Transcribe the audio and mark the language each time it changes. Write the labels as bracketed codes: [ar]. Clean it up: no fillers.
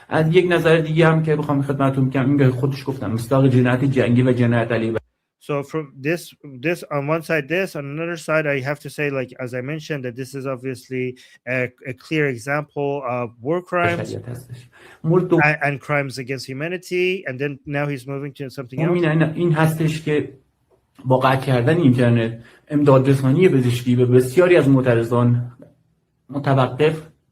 [fa] یک نظر دیگه هم که بخوام خدمتتون بگم، این خودش گفتم مصداق جنایت جنگی و جنایت علیه [en] So from this on one side, this on another side, I have to say, like as I mentioned, that this is obviously a clear example of war crimes [fa] بشریت هستش. مورد دوم [en] and crimes against humanity. And then now he's moving to something else. [fa] این هستش که با قطع کردن اینترنت امداد رسانی پزشکی به بسیاری از معترضان متوقف.